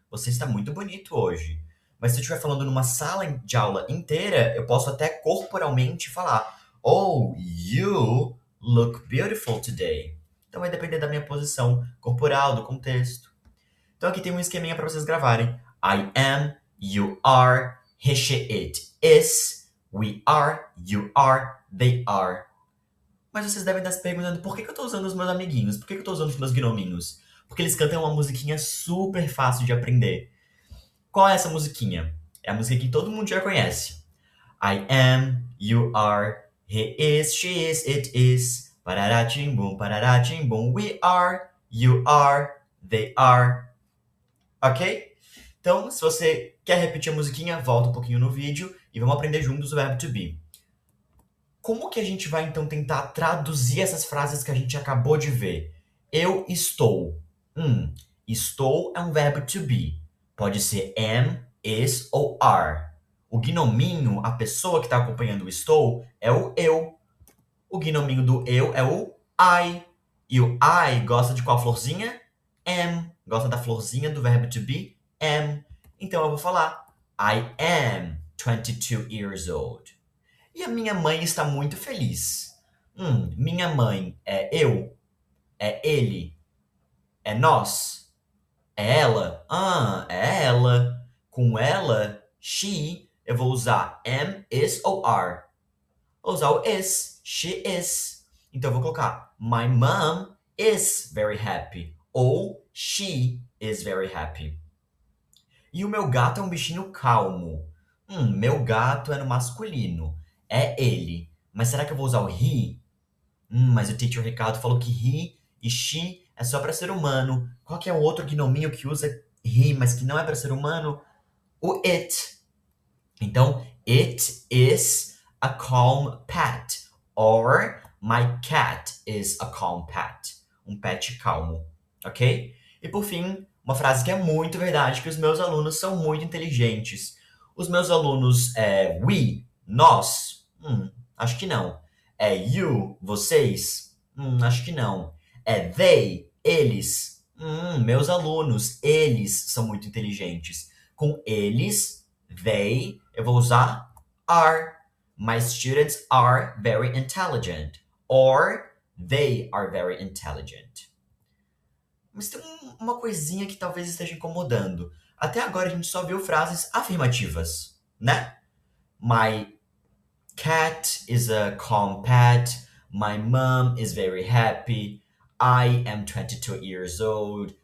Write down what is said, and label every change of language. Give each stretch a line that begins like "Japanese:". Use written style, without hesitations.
Portuguese: Você está muito bonito hoje. Mas se eu estiver falando numa sala de aula inteira, eu posso até corporalmente falar,
English: oh, you look beautiful today.
Portuguese: Então vai depender da minha posição corporal, do contexto. Então aqui tem um esqueminha para vocês gravarem.
English: I am, you are, he, she, it, is, we are, you are, they are.
Portuguese: Mas vocês devem estar se perguntando por que eu estou usando os meus amiguinhos? Por que eu estou usando os meus gnominhos? Porque eles cantam uma musiquinha super fácil de aprender. Qual é essa musiquinha? É a música que todo mundo já conhece.
English: I am, you are, he is, she is, it is. Parará, timbum, we are, you are, they are. Ok?
Portuguese: Então, se você quer repetir a musiquinha, volta um pouquinho no vídeo e vamos aprender juntos o verbo to be. Como que a gente vai, então, tentar traduzir essas frases que a gente acabou de ver? Eu estou. Estou é um verbo to be. Pode ser am, is ou are. O gnominho, a pessoa que está acompanhando o estou, é o eu. O gnominho do eu é o I. E o I gosta de qual florzinha? Am. Gosta da florzinha do verbo to be? Am. Então eu vou falar
English: I am 22 years old.
Portuguese: E a minha mãe está muito feliz. Minha mãe é eu? É ele? É nós? É ela? É ela. Com ela, she, eu vou usar am, is ou are. Vou usar o is.
English: She is.
Portuguese: Então eu vou colocar
English: my mom is very happy. Ou she is very happy.
Portuguese: E o meu gato é um bichinho calmo. Meu gato é no masculino. É ele. Mas será que eu vou usar o he? Mas o teacher Ricardo falou que he e she é só para ser humano. Qual que é o outro gnominho que usa he, mas que não é para ser humano?
English: O it. Então, it is a calm pet. Or, my cat is a calm pet.
Portuguese: Um pet calmo. Ok? E por fim, uma frase que é muito verdade, que os meus alunos são muito inteligentes. Os meus alunos we, nós, acho que não. É you, vocês, acho que não. É they, eles, meus alunos, eles são muito inteligentes. Com eles, they, eu vou usar are.
English: My students are very intelligent. Or they are very intelligent.
Portuguese: Mas tem uma coisinha que talvez esteja incomodando. Até agora a gente só viu frases afirmativas, né?
English: My cat is a calm pet. My mom is very happy. I am 22 years old.